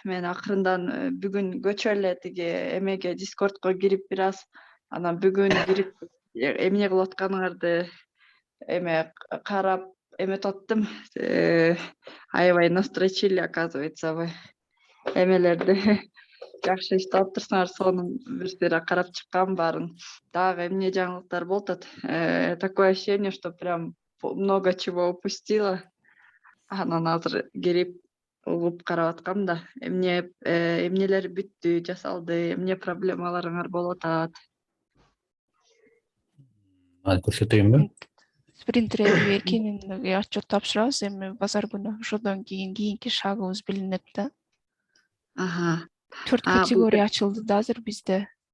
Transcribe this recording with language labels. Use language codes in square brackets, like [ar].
[ky] Мен акырындан бүгүн көчө эле тиги эмеге Discordко кирип бир аз анан бүгүн кирип эмне кылып атканыңарды эме карап эметип аттым. Аябай [ru] настрочили, оказывается, вы [ky] эмелерди жакшы иштеп атыптырсыңар, сонун бир сыйра карап чыккам баарын. Дагы эмне жаңылыктар болуп атат? [ru] Такое ощущение, что прям много чего упустила. [ky] Анан азыр кирип угуп карап аткам да. Эмнелер бүттү, жасалды, эмне проблемаларыңар болуп атат? Көрсөтөйүнбү? Спринт ревью эркинин отчет тапшырабыз эми базар күнү. Ошодон кийинки шагыбыз билинет да. 4 категория ачылды да азыр бизде.